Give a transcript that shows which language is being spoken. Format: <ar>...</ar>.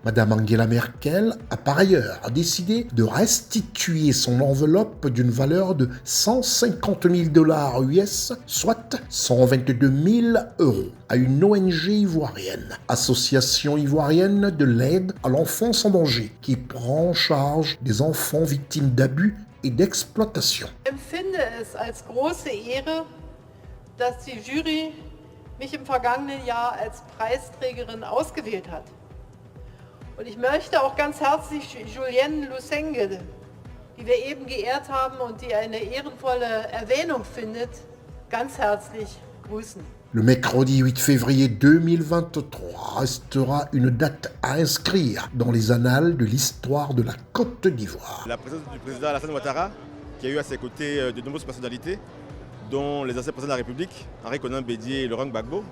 <fr>Madame Angela Merkel a par ailleurs décidé de restituer son enveloppe d'une valeur de 150 000 $ US, soit 122 000 € à une ONG ivoirienne, Association ivoirienne de l'aide à l'enfance en danger, qui prend en charge des enfants victimes d'abus et d'exploitation.</fr> <de>Ich empfinde es als große Ehre, dass die Jury mich im vergangenen Jahr als Preisträgerin ausgewählt hat. Und ich möchte auch ganz herzlich Julienne Lusenge, die wir eben geehrt haben und die eine ehrenvolle Erwähnung findet, ganz herzlich grüßen.</de> <fr>Le mercredi 8 février 2023 restera une date à inscrire dans les annales de l'histoire de la Côte d'Ivoire. La présence du président Alassane Ouattara, qui a eu à ses côtés de nombreuses personnalités, dont les anciens présidents de la République, Henri Konan Bédié et Laurent Gbagbo.</fr>